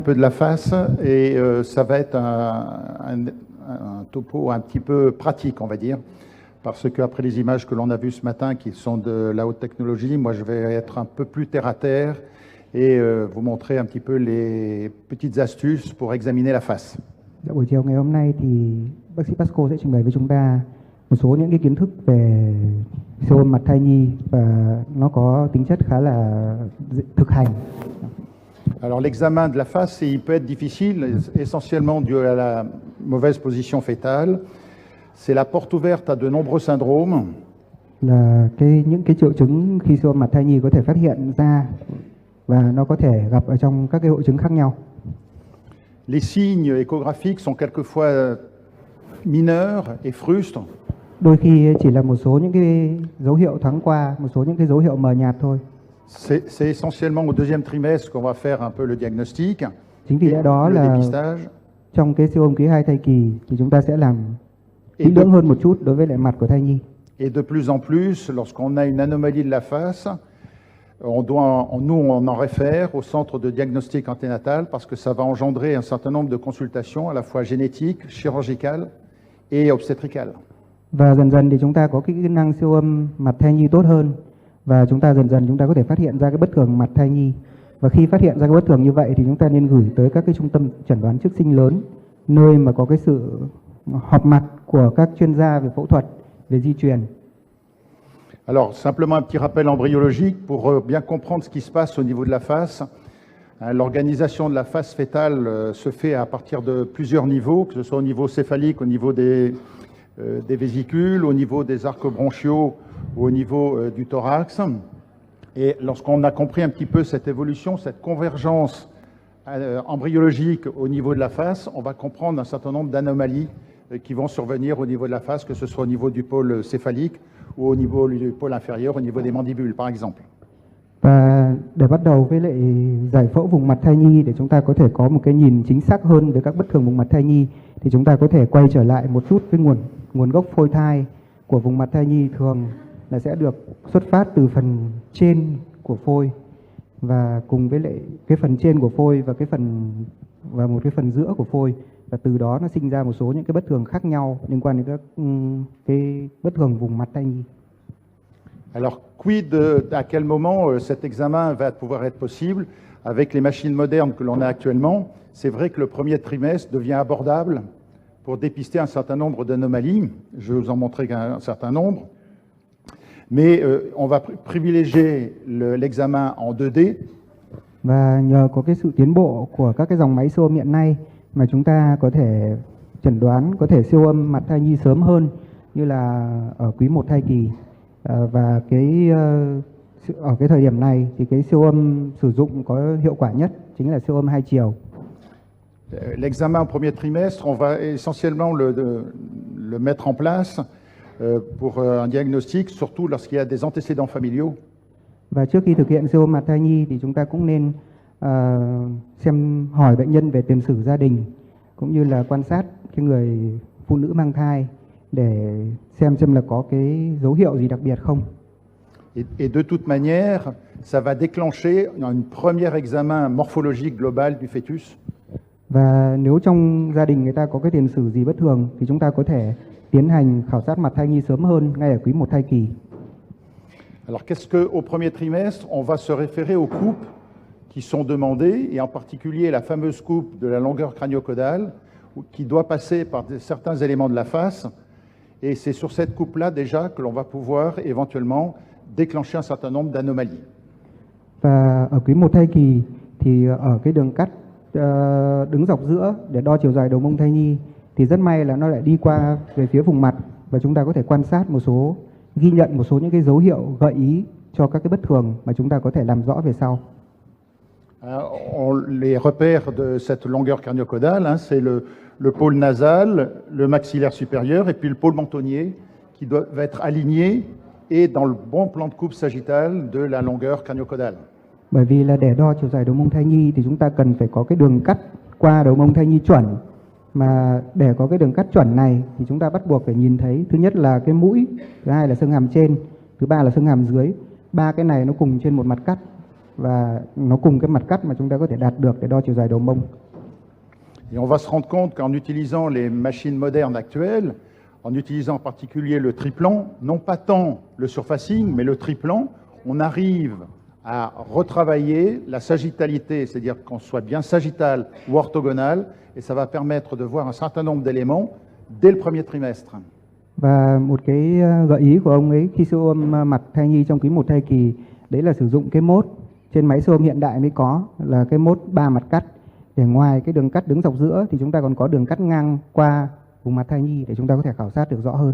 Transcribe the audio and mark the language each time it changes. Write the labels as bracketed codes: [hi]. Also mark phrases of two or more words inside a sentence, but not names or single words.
[fr] Un peu de la face et ça va être un topo un petit peu pratique, on va dire, parce qu'après les images que l'on a vues ce matin, qui sont de la haute technologie, moi je vais être un peu plus terre à terre et vous montrer un petit peu les petites astuces pour examiner la face. [vi] Dạ, buổi chiều ngày hôm nay thì bác sĩ Pasco sẽ trình bày với chúng ta một số những cái kiến thức về siêu âm mặt thai nhi và nó có tính chất khá là thực hành. [fr] Alors l'examen de la face, il peut être difficile, essentiellement dû à la mauvaise position fétale. C'est la porte ouverte à de nombreux syndromes. [vi] Là những cái triệu chứng khi siêu âm mặt thai nhi có thể phát hiện ra và nó có thể gặp ở trong các cái hội chứng khác nhau. [fr] Les signes échographiques sont quelquefois mineurs et frustres. [vi] Đôi khi chỉ là một số những cái dấu hiệu thoáng qua, một số những cái dấu hiệu mờ nhạt thôi. [fr] C'est essentiellement au deuxième trimestre qu'on va faire un peu le diagnostic. [vi] Chính vì lẽ đó là trong cái siêu âm quý 2 thai kỳ thì chúng ta sẽ làm kỹ lưỡng hơn một chút đối với lại mặt của thai nhi. [fr] Et de plus en plus, lorsqu'on a une anomalie de la face, on en réfère au centre de diagnostic anténatal parce que ça va engendrer un certain nombre de consultations à la fois génétiques, chirurgicales et obstétricales. [vi] Và dần dần thì chúng ta có cái kỹ năng siêu âm mặt thai nhi tốt hơn và chúng ta dần chúng ta có thể phát hiện ra cái bất thường mặt thai nhi. Và khi phát hiện ra cái bất thường như vậy thì chúng ta nên gửi tới các cái trung tâm chẩn đoán trước sinh lớn, nơi mà có cái sự họp mặt của các chuyên gia về phẫu thuật, về di truyền. [fr] Alors, simplement un petit rappel embryologique pour bien comprendre ce qui se passe au niveau de la face. L'organisation de la face fétale se fait à partir de plusieurs niveaux, que ce soit au niveau céphalique, au niveau des vésicules, au niveau des arcs bronchiaux ou au niveau du thorax. Et lorsqu'on a compris un petit peu cette évolution, cette convergence embryologique au niveau de la face, on va comprendre un certain nombre d'anomalies qui vont survenir au niveau de la face, que ce soit au niveau du pôle céphalique ou au niveau du pôle inférieur, au niveau des mandibules par exemple. [vi] Và để bắt đầu với lại giải phẫu vùng mặt thai nhi để chúng ta có thể có một cái nhìn chính xác hơn về các bất thường vùng mặt thai nhi thì chúng ta có thể quay trở lại một chút với nguồn gốc phôi thai của vùng mặt thai nhi thường là sẽ được xuất phát từ phần trên của phôi và cùng với lại cái phần trên của phôi và một cái phần giữa của phôi, và từ đó nó sinh ra một số những cái bất thường khác nhau liên quan đến các cái bất thường vùng mặt thai nhi. [fr] Alors, quid à quel moment cet examen va pouvoir être possible avec les machines modernes que l'on a actuellement? C'est vrai que le premier trimestre devient abordable pour dépister un certain nombre d'anomalies. Je vais vous en montrer un certain nombre. Mais on va privilégier l'examen en 2D. [vi] Và nhờ có cái sự tiến bộ của các cái dòng máy siêu âm hiện nay mà chúng ta có thể chẩn đoán, có thể siêu âm mặt thai nhi sớm hơn như là ở quý 1 thai kỳ. Và ở cái thời điểm này thì cái siêu âm sử dụng có hiệu quả nhất chính là siêu âm 2 chiều. [fr] L'examen au premier trimestre, on va essentiellement le mettre en place pour un diagnostic, surtout lorsqu'il y a des antécédents familiaux. [vi] Và trước khi thực hiện siêu âm mặt thai nhi thì chúng ta cũng nên hỏi bệnh nhân về tiền sử gia đình cũng như là quan sát cái người phụ nữ mang thai để xem là có cái dấu hiệu gì đặc biệt không. [fr] Et de toute manière, ça va déclencher un premier examen morphologique global du fœtus. [vi] Và nếu trong gia đình người ta có cái tiền sử gì bất thường thì chúng ta có thể tiến hành khảo sát mặt thai nhi sớm hơn ngay ở quý 1 thai kỳ. [fr] Alors qu'est-ce que au premier trimestre, on va se référer aux coupes qui sont demandées et en particulier la fameuse coupe de la longueur crânio-caudale qui doit passer par certains éléments de la face. Et c'est sur cette coupe-là déjà que l'on va pouvoir éventuellement déclencher un certain nombre d'anomalies. [vi] Và ở quý 1 thai kỳ thì ở cái đường cắt đứng dọc giữa để đo chiều dài đầu mông thai nhi thì rất may là nó lại đi qua về phía vùng mặt và chúng ta có thể quan sát ghi nhận một số những cái dấu hiệu gợi ý cho các cái bất thường mà chúng ta có thể làm rõ về sau. [fr] Les repères de cette longueur crânio-caudale, c'est le pôle nasal, le maxillaire supérieur et puis le pôle mentonnier qui doivent être alignés et dans le bon plan de coupe sagittale de la longueur crânio-caudale. [vi] Bởi vì là để đo chiều dài đầu mông thai nhi thì chúng ta cần phải có cái đường cắt qua đầu mông thai nhi chuẩn, mà để có cái đường cắt chuẩn này thì chúng ta bắt buộc phải nhìn thấy thứ nhất là cái mũi, thứ hai là xương hàm trên, thứ ba là xương hàm dưới. Ba cái này nó cùng trên một mặt cắt và nó cùng cái mặt cắt mà chúng ta có thể đạt được để đo chiều dài đầu mông. [fr] Et on va se rendre compte qu'en utilisant les machines modernes actuelles, en utilisant en particulier le triplan, non pas tant le surfacing, mais le triplan, on arrive à retravailler la sagittalité, c'est-à-dire qu'on soit bien sagittal ou orthogonal, et ça va permettre de voir un certain nombre d'éléments dès le premier trimestre. [vi] Và một cái gợi ý của ông ấy khi siêu âm mặt thai nhi trong quý 1 thai kỳ, đấy là sử dụng cái mốt trên máy siêu âm hiện đại mới có, là cái mốt 3 mặt cắt. Để ngoài cái đường cắt đứng dọc giữa thì chúng ta còn có đường cắt ngang qua vùng mặt thai nhi để chúng ta có thể khảo sát được rõ hơn.